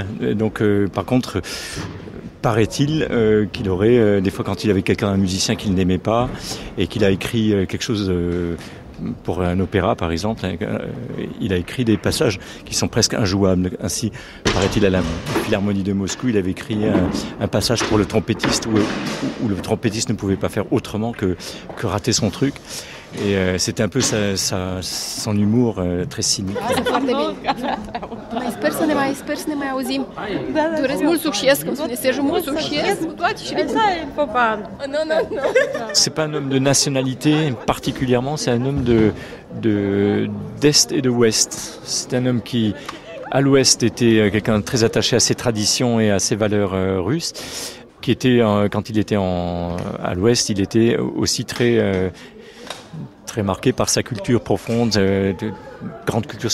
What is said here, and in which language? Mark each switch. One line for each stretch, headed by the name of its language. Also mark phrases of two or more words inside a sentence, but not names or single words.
French: Donc, par contre, paraît-il qu'il aurait, des fois quand il avait un musicien qu'il n'aimait pas, et qu'il a écrit quelque chose pour un opéra, par exemple, il a écrit des passages qui sont presque injouables. Ainsi, paraît-il, à la Philharmonie de Moscou, il avait écrit un passage pour le trompettiste où le trompettiste ne pouvait pas faire autrement que rater son truc. c'était un peu son humour très cynique.
Romanian: Sper să ne mai auzim. Doresc mult succes, cum spune Sergiu, mult succes cu toate și Nu.
French: C'est pas un homme de nationalité particulièrement, c'est un homme d'Est et de Ouest. C'est un homme qui, à l'Ouest, était quelqu'un de très attaché à ses traditions et à ses valeurs russes, qui était, quand il était à l'Ouest, il était aussi très marqué par sa culture profonde, de grande culture.